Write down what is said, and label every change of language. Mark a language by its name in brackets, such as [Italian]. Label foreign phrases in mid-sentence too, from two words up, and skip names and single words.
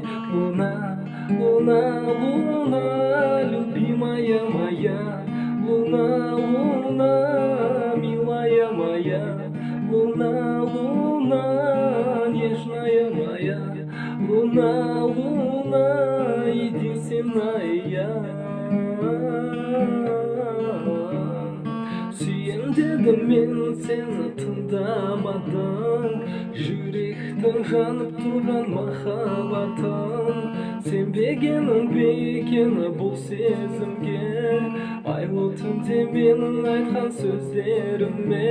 [Russian] Луна, луна, луна, любимая моя, луна, луна, милая моя, луна, луна, нежная моя, луна, луна, единственная. [Kazakh] Сүйем дедім мен сені тыңдамадың, жүректің жанып тұрған махаббатың. Сенбегенің бе екені бұл сезімге, айлы түнде менің айтқан сөздеріме.